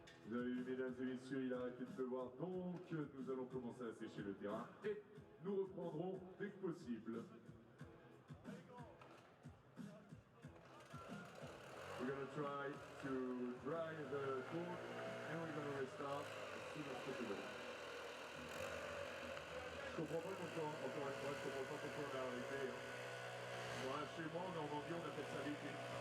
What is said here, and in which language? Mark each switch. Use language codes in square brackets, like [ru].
[fr] Salut mesdames et messieurs, il a arrêté de pleuvoir, donc nous allons commencer à sécher le terrain et nous reprendrons dès que possible. [en] We're going to try to dry the court and we're going to restart as soon as possible. [fr] Je comprends pas pourquoi, encore une fois, je comprends pas pourquoi on a arrêté. Voilà, chez moi en Normandie on appelle ça l'été.